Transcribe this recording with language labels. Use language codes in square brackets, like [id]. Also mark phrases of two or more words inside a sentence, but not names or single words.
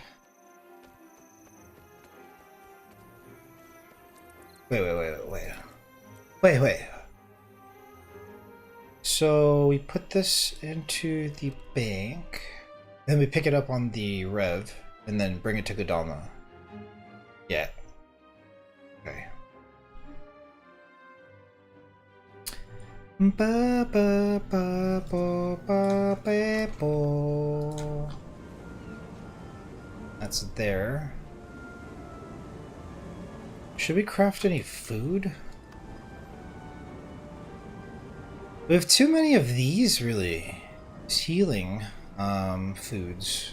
[en] Wait. So we put this into the bank, then we pick it up on the Rev, and then bring it to Kodama. Yeah. Okay. Ba ba ba ba ba ba ba. That's there. Should we craft any food? We have too many of these, really. These healing foods.